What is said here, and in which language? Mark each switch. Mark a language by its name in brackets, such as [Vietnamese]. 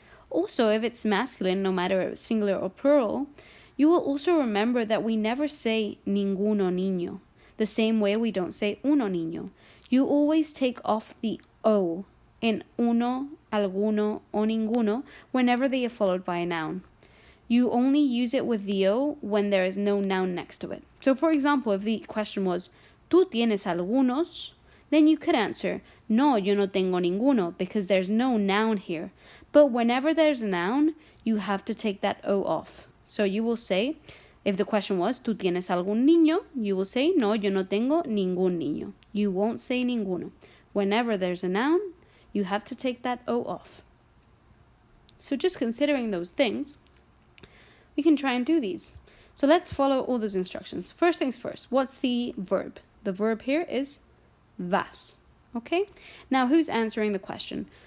[English] Also, if it's masculine, no matter if it's singular or plural, you will also remember that we never say ninguno niño, the same way we don't say uno niño. You always take off the o in uno, alguno, o ninguno whenever they are followed by a noun. You only use it with the o when there is no noun next to it. So for example, if the question was, [Spanish] ¿Tú tienes algunos? [English] Then you could answer, [Spanish] no, yo no tengo ninguno, [English] because there's no noun here. But whenever there's a noun, you have to take that o off. So you will say, if the question was, [Spanish] ¿Tú tienes algún niño? [English] You will say, [Spanish] no, yo no tengo ningún niño. [English] You won't say ninguno. Whenever there's a noun, you have to take that o off. So just considering those things, we can try and do these. So let's follow all those instructions. First things first, what's the verb? The verb here is vas. Okay? Now, who's answering the question?